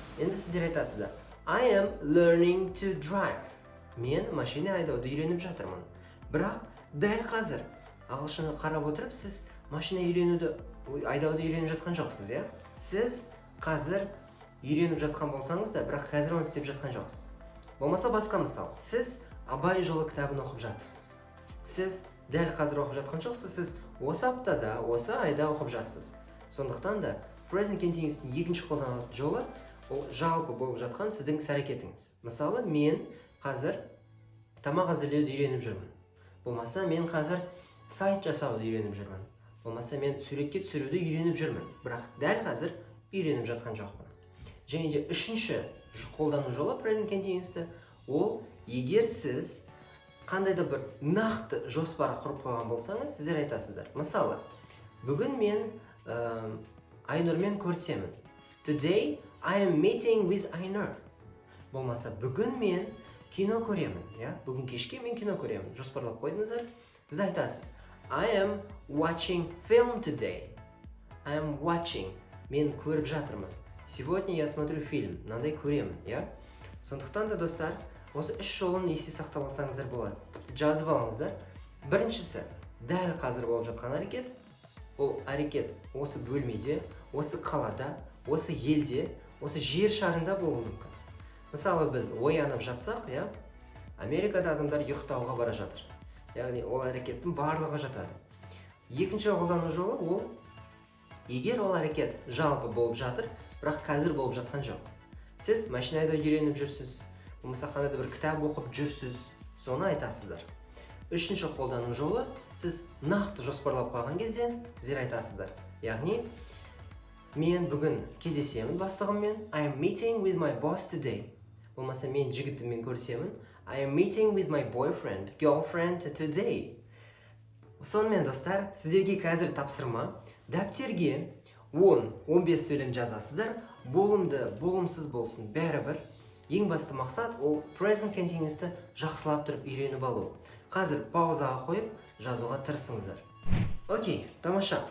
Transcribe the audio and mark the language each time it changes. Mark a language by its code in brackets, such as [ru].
[kk] Енді сіздер айтасыздар, [en] I am learning to drive. [kk] Мен машина айдауды үйреніп жатырмын. Бірақ дәл қазір ағылшынға қарап отырып, сіз машина айдауды үйреніп жатқан жоқсыз, Сіз қазір үйреніп жатқан болсаңыз да, бірақ қазір оны істеп жатқан жоқсыз. Болмаса басқа мысал, сіз Абай жолы кітабын оқып жатырсыз. Сіз дәл қазір оқып жатқан жоқсыз, сіз осы аптада, осы айда оқып жатсыз. Сондықтан да present continuous'тың екінші қолданылатын жолы ол жалпы болып жатқан сіздің іс-әрекетіңіз. Мысалы, мен қазір тамақ әзірлеуді үйреніп жүрмін. Болмаса, мен қазір сайт жасауды үйреніп жүрмін. Болмаса, мен суретке түсіруді үйреніп жүрмін. Бірақ дәл қазір үйреніп жатқан жоқпын. Және де үшінші қолдану жолы present continuous'ты ол егер сіз қандай да бір нақты жоспар құрып қойған болсаңыз, сіздер айтасыздар. Мысалы, бүгін мен Айнұрмен көрісемін. [en] Today I am meeting with Айнұр. [kk] Болмаса, бүгін мен кино көремін. Бүгін кешке мен кино көремін. Жоспарлап қойдыңыздар. Сіз айтасыз. [en] I am watching film today. I am watching. [kk] Мен көріп жатырмын. [ru] Сегодня я смотрю фильм. [kk] Мынандай көремін, Сондықтан да, достар, осы үш жолын есте сақтап алсаңыздар болады. Тіпті жазып алыңыздар. Біріншісі, дәл қазір болып жатқан әрекет. Ол әрекет осы бөлмеде, осы қалада, осы елде, осы жер шарында болуы мүмкін. Мысалы, біз оянып жатсақ, Америкада адамдар ұйықтауға бара жатыр. Яғни ол әрекеттің барлығы жатады. Екінші қолдану жолы ол, егер ол әрекет жалпы болып жатыр, бірақ қазір болып жатқан жоқ. Сіз машинада үйреніп жүрсіз, болмаса қандай да бір кітап оқып жүрсіз, соны айтасыздар. Үшінші қолдану жолы, сіз нақты жоспарлап қойған кезде, сіздер айтасыздар. Яғни, мен бүгін кездесемін бастығыммен. [en] I am meeting with my boss today. [kk] Болмаса, мен жігітіммен көрісемін. [en] I am meeting with my boyfriend, girlfriend today. [kk] Сонымен, достар, сіздерге қазір тапсырма. Дәптерге 10-15 сөйлем жазасыздар. Болымды, болымсыз болсын, бәрібір. Ең басты мақсат ол present continuous'ты жақсылап тұрып үйреніп алу. Қазір паузаға қойып, жазуға тырысыңыздар. Окей, тамаша.